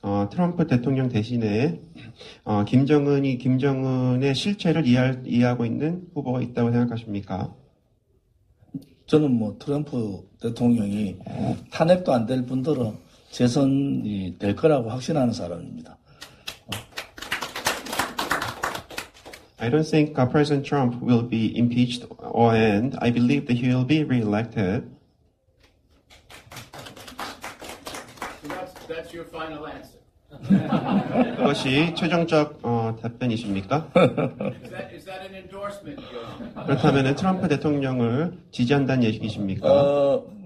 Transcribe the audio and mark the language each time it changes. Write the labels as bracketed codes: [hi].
[ko] 트럼프 대통령 대신에 김정은의 실체를 이해하고 있는 후보가 있다고 생각하십니까? 저는 트럼프 대통령이 탄핵도 안 될 뿐더러 재선이 될 거라고 확신하는 사람입니다. [en] I don't think President Trump will be impeached, and I believe that he will be re-elected. So that's your final answer. [ko] 그것이 최종적 답변이십니까? [en] Is that an endorsement? [ko] 그렇다면 트럼프 대통령을 지지한다는 얘기이십니까?